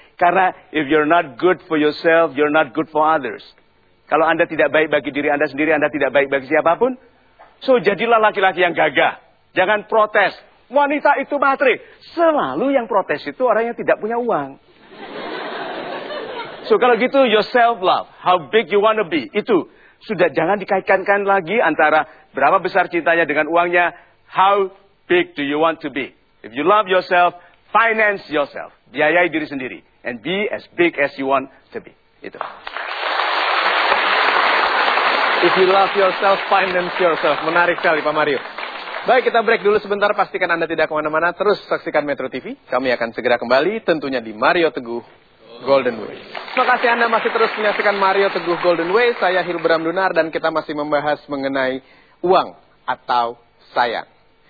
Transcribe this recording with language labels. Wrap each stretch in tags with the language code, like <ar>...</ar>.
<id>Karena</id> <en>if you're not good for yourself, you're not good for others.</en> <id>Kalau Anda tidak baik bagi diri Anda sendiri, Anda tidak baik bagi siapapun. So, jadilah laki-laki yang gagah. Jangan protes. Wanita itu matre. Selalu yang protes itu orang yang tidak punya uang.</id> <en>So,</en> <id>kalau gitu,</id> <en>yourself love, how big you wanna be,</en> <id>itu. Sudah jangan dikaitkan lagi antara berapa besar cintanya dengan uangnya,</id> <en>how big do you want to be. If you love yourself, finance yourself.</en> <id>Biayai diri sendiri.</id> <en>And be as big as you want to be.</en> <id>Itu.</id> <en>If you love yourself, finance yourself.</en> <id>Menarik sekali, Pak Mario. Baik, kita break dulu sebentar. Pastikan Anda tidak kemana-mana. Terus saksikan Metro TV. Kami akan segera kembali, tentunya di Mario Teguh Golden Way. Terima kasih Anda masih terus menyaksikan Mario Teguh Golden Way. Saya Hilbram Dunar dan kita masih membahas mengenai uang atau sayang.</id>